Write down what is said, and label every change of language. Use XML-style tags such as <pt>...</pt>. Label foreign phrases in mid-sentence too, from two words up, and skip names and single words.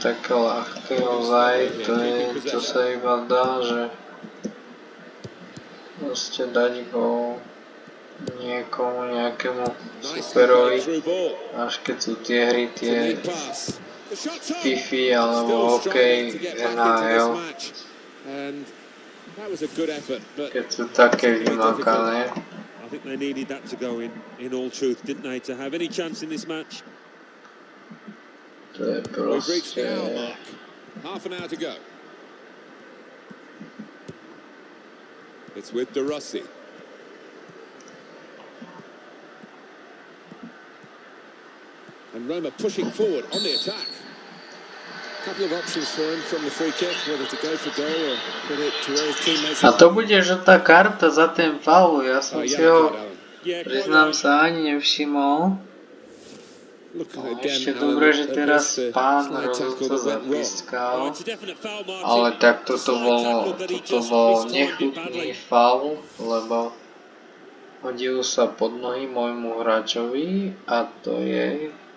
<sk>ľahké ozaj, to sa iba dá, že proste dať gól niekomu, nejakému superovi, až keď sú tie hry, tie FIFA alebo hokej, NHL, keď sú také vymakané.</sk> <en>I think they needed that to go in all truth, didn't they, to have any chance in this match?</en> <sk>To je proste...</sk> <en>Half an hour to go. It's with De Rossi. And Roma pushing forward on the attack. A couple of options for him from the free kick, whether to go for goal or put it to where his teammates.</en> <sk>A to bude žltá karta za ten faul, ja som si ho, priznám sa, ani nevšimol. No, ešte dobre, že teraz pán rozhodca zapískal, ale tak toto bol nechutný faul, lebo hodil sa pod nohy môjmu hráčovi a to je...</sk>